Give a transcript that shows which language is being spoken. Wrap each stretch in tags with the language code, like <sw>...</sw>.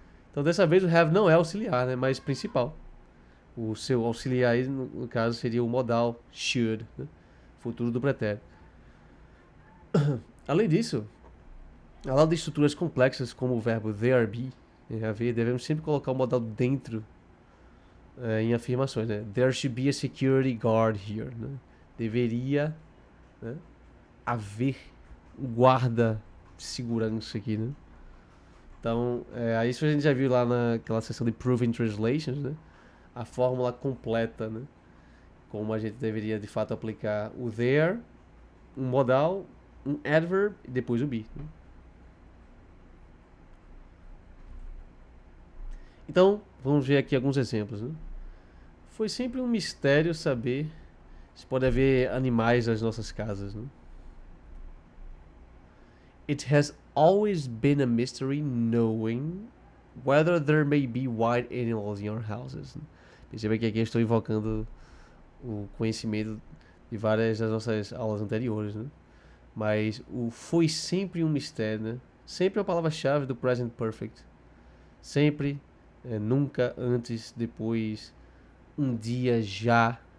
<pt>Então, dessa vez o have não é auxiliar, né, mas principal. O seu auxiliar aí, no caso, seria o modal should, né? Futuro do pretérito. Além disso, ao lado de estruturas complexas como o verbo there be, haver, devemos sempre colocar o modal dentro em afirmações, né?</pt> <en>There should be a security guard here, né?</en> <pt>Deveria, né, haver um guarda de segurança aqui, né? Então, isso a gente já viu lá naquela seção de Proven Translations, né? A fórmula completa, né? Como a gente deveria de fato aplicar o there, um modal, um adverb e depois o be, né? Então, vamos ver aqui alguns exemplos, né? Foi sempre um mistério saber se pode haver animais nas nossas casas, né?</pt> <en>It has always been a mystery knowing whether there may be wild animals in your houses.</en> <pt>Perceba que aqui eu estou invocando o conhecimento de várias das nossas aulas anteriores, né? Mas o foi sempre um mistério, né? Sempre a palavra-chave do present perfect. Sempre, nunca, antes, depois, um dia, já.</pt>